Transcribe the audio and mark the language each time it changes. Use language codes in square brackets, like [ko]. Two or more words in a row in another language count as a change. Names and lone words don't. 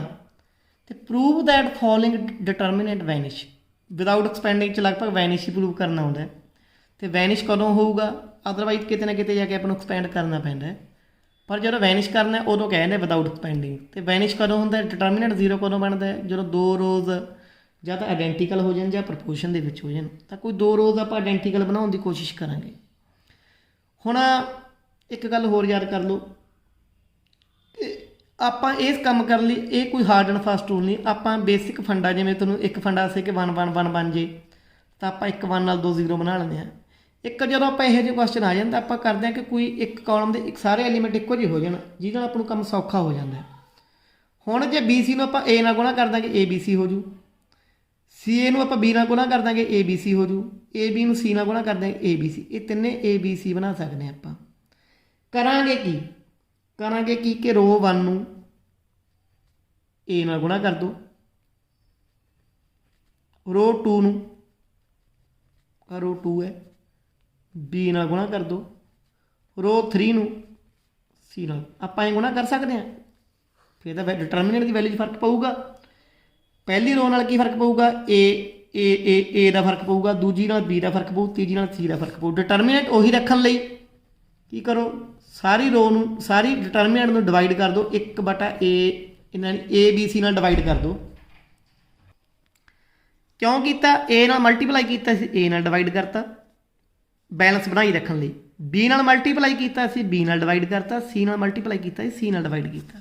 [en] so prove that following determinant vanish, without expanding [pa] ਚ ਲਗਭਗ ਵੈਨਿਸ਼ ਹੀ ਪ੍ਰੂਵ ਕਰਨਾ ਹੋਂਗੇ। ਤੋ ਵੈਨਿਸ਼ ਕਦੋਂ ਹੋਗਾ, ਅਦਰਵਾਈਜ਼ ਕਿਤਨੇ ਨਾ ਕਿਤਨੇ ਜਾਕੇ ਆਪਕੋ ਐਕਸਪੈਂਡ ਕਰਨਾ ਪੈਂਦਾ ਹੈ। ਪਰ ਜੋ ਵੈਨਿਸ਼ ਕਰਨਾ ਉਦੋਂ ਕਹਿਤੇ ਹੈਂ [en] without expanding. [pa] ਤੋ ਵੈਨਿਸ਼ ਕਦੋਂ ਹੋਂਦਾ, ਡਿਟਰਮਿਨੈਂਟ 0 ਕਦੋਂ ਬਨਤਾ ਹੈ, ਜੋ 2 ਰੋਜ਼ ਜਾਂ ਤਾਂ ਆਇਡੈਂਟੀਕਲ ਹੋ ਜਾਣ ਜਾਂ ਪ੍ਰਪੋਰਸ਼ਨ ਦੇ ਵਿੱਚ ਹੋ ਜਾਣ। ਤਾਂ ਕੋਈ 2 ਰੋਜ਼ ਆਪਾਂ ਆਇਡੈਂਟੀਕਲ ਬਣਾਉਣ ਦੀ ਕੋਸ਼ਿਸ਼ ਕਰਾਂਗੇ। ਹੁਣ ਇੱਕ ਗੱਲ ਹੋਰ ਯਾਦ ਕਰ ਲਓ ਕਿ ਆਪਾਂ ਇਸ ਕੰਮ ਕਰਨ ਲਈ ਇਹ ਕੋਈ [en] hard and fast rule [pa] ਨਹੀਂ। ਆਪਾਂ [en] basic funda, [pa] ਜਿਵੇਂ ਤੁਹਾਨੂੰ ਇੱਕ ਫੰਡਾ ਸੀ ਕਿ 1 1 1 ਬਣ ਜੇ, ਤਾਂ ਆਪਾਂ ਇੱਕ 1 ਨਾਲ 2 0 ਬਣਾ ਲੈਂਦੇ ਹਾਂ। ਇੱਕ ਜਦੋਂ ਆਪਾਂ ਇਹੋ ਜਿਹੇ ਕੁਐਸਚਨ ਆ ਜਾਂਦਾ, ਆਪਾਂ ਕਰਦੇ ਹਾਂ ਕਿ ਕੋਈ ਇੱਕ ਕਾਲਮ ਦੇ ਸਾਰੇ ਐਲੀਮੈਂਟ ਇੱਕੋ ਜਿਹੇ ਹੋ ਜਾਣ, ਜਿਹਦੇ ਨਾਲ ਆਪਾਂ ਨੂੰ ਕੰਮ ਸੌਖਾ ਹੋ ਜਾਂਦਾ। ਹੁਣ ਜੇ ਬੀ ਸੀ ਨੂੰ ਆਪਾਂ ਏ ਨਾਲ ਗੁਣਾ ਕਰ ਦਾਂਗੇ, ABC ਹੋ ਜੂ। सी ए ਨੂੰ ਆਪਾਂ बी ਨਾਲ ਗੁਣਾ ਕਰ ਦਾਂਗੇ, ABC ਹੋ ਜੂ। AB ਨੂੰ C ਨਾਲ ਗੁਣਾ ਕਰ ਦਾਂਗੇ, ABC। ਇਹ ਤਿੰਨੇ ABC ਬਣਾ ਸਕਦੇ ਹਾਂ ਆਪਾਂ। ਕਰਾਂਗੇ ਕੀ ਕਿ ਰੋ 1 ਨੂੰ A ਨਾਲ ਗੁਣਾ ਕਰ ਦਿਓ, ਰੋ 2 ਨੂੰ, ਰੋ 2 ਹੈ, B ਨਾਲ ਗੁਣਾ ਕਰ ਦਿਓ, ਰੋ 3 ਨੂੰ C ਨਾਲ। ਆਪਾਂ ਇਹ ਗੁਣਾ ਕਰ ਸਕਦੇ ਹਾਂ, ਫਿਰ ਤਾਂ ਡਿਟਰਮੀਨੈਂਟ ਦੀ ਵੈਲਿਊ 'ਚ ਫਰਕ ਪਊਗਾ। ਪਹਿਲੀ ਰੋ ਨਾਲ ਕੀ ਫ਼ਰਕ ਪਊਗਾ, ਏ ਕਾ ਫ਼ਰਕ ਪਊਗਾ, ਦੂਜੀ ਨਾਲ B ਕਾ ਫ਼ਰਕ ਪਊ, ਤੀਜੀ ਨਾਲ C ਕਾ ਫ਼ਰਕ ਪਊ। ਡਿਟਰਮਿਨੈਂਟ ਉਹੀ ਰਖਨੇ ਲਈ ਕੀ ਕਰੋ, ਸਾਰੀ ਰੋ ਨੂੰ ਸਾਰੀ ਡਿਟਰਮਿਨੈਂਟ ਨੂੰ ਡਿਵਾਈਡ ਕਰ ਦੋ 1/A, ਇਨ੍ਹਾਂ ABC ਨਾਲ ਡਿਵਾਈਡ ਕਰ ਦੋ। ਕਿਉਂ ਕੀਤਾ, A ਨਾਲ ਮਲਟੀਪਲਾਈ ਕੀਤਾ ਸੀ, A ਨਾਲ ਡਿਵਾਈਡ ਕਰਤਾ ਬੈਲੇਂਸ ਬਣਾਈ ਰਖਨੇ ਲਈ। B ਨਾਲ ਮਲਟੀਪਲਾਈ ਕੀਤਾ ਸੀ, B ਨਾਲ ਡਿਵਾਈਡ ਕਰਤਾ, C ਨਾਲ ਮਲਟੀਪਲਾਈ ਕੀਤਾ ਸੀ, C ਨਾਲ ਡਿਵਾਈਡ ਕੀਤਾ।